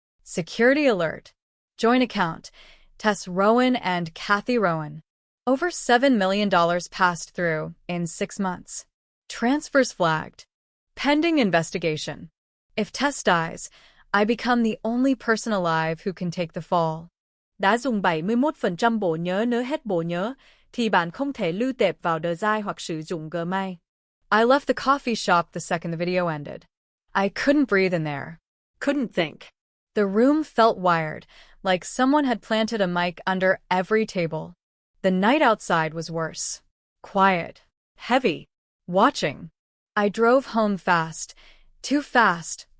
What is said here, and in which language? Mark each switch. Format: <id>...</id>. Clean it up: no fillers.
<en>Security alert. Joint account. Tess Rowan and Kathy Rowan. Over $7 million passed through in 6 months. Transfers flagged. Pending investigation. If Tess dies, I become the only person alive who can take the fall.</en> <vi>Đã dùng 71% bộ nhớ nếu hết bộ nhớ, thì bạn không thể lưu tệp vào đời dài hoặc sử dụng Gmail.</vi> <en>I left the coffee shop the second the video ended. I couldn't breathe in there. Couldn't think. The room felt wired, like someone had planted a mic under every table. The night outside was worse. Quiet. Heavy. Watching. I drove home fast. Too fast.</en>